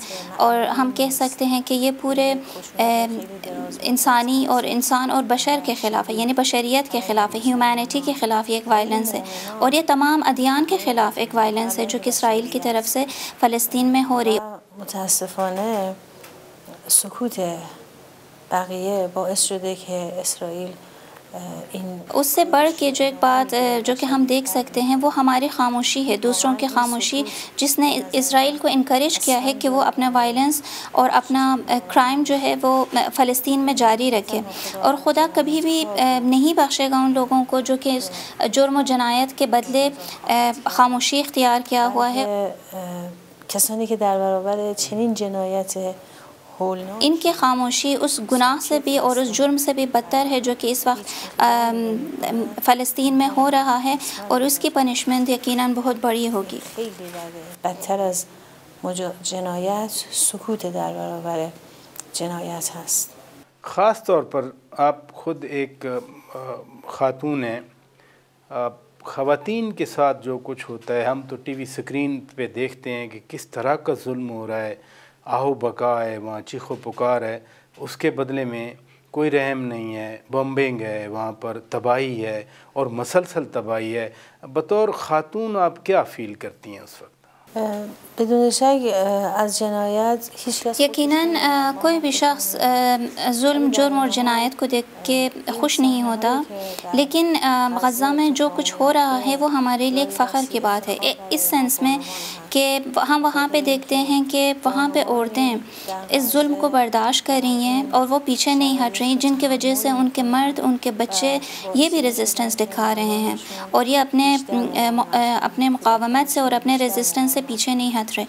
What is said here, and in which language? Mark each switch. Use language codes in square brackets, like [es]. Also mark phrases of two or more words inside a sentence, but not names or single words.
[ur] اور ہم کہہ سکتے ہیں کہ یہ پورے انسان اور بشر کے خلاف ہے، یعنی بشریت کے خلاف ہے، ہیومینٹی کے خلاف یہ ایک وائلنس ہے. اور یہ تمام ادیان کے خلاف ایک وائلنس ہے جو کہ اسرائیل کی طرف سے فلسطین میں ہو رہی ہے. [fa] मुतासिफ़ाने سکوت بقیه باعث شده که اسرائیل [ur] اس سے بڑھ کے جو ایک بات جو کہ ہم دیکھ سکتے ہیں وہ ہماری خاموشی ہے، دوسروں کی خاموشی، جس نے اسرائیل کو انکریج کیا ہے کہ وہ اپنا وائلنس اور اپنا کرائم جو ہے وہ فلسطین میں جاری رکھے. اور خدا کبھی بھی نہیں بخشے گا ان لوگوں کو جو کہ جرم و جنایت کے بدلے خاموشی اختیار کیا ہوا ہے. [fa] کسانی که در برابر چنین جنایت [ur] ان کی خاموشی اس گناہ سے بھی اور اس جرم سے بھی بدتر ہے جو کہ اس وقت فلسطین میں ہو رہا ہے اور اس کی پنشمنٹ یقیناً بہت بڑی ہوگی. [fa] بدتر از جنایت سکوت در برابر جنایت هست. [ur] خاص طور پر آپ خود ایک خاتون ہیں, خواتین کے ساتھ جو کچھ ہوتا ہے، ہم تو ٹی وی سکرین پہ دیکھتے ہیں کہ کس طرح کا ظلم ہو رہا ہے، آہو بکا ہے، وہاں چیخ و پکار ہے، اس کے بدلے میں کوئی رحم نہیں ہے، بمبنگ ہے، وہاں پر تباہی ہے اور مسلسل تباہی ہے. بطور خاتون آپ کیا فیل کرتی ہیں اس وقت؟ [fa] بدون شک از جنایت هیچ کس [ur] یقیناً کوئی بھی شخص ظلم، جرم اور جنایت کو دیکھ کے خوش نہیں ہوتا، لیکن غزہ میں جو کچھ ہو رہا ہے وہ ہمارے لیے ایک فخر کی بات ہے، اس سینس میں کہ ہم وہاں پہ دیکھتے ہیں کہ وہاں پہ عورتیں اس ظلم کو برداشت کر رہی ہیں اور وہ پیچھے نہیں ہٹ رہی، جن کی وجہ سے ان کے مرد، ان کے بچے یہ بھی ریزسٹنس دکھا رہے ہیں اور یہ اپنے مقاومت سے اور اپنے ریزسٹنس سے پیچھے نہیں ہٹ رہے.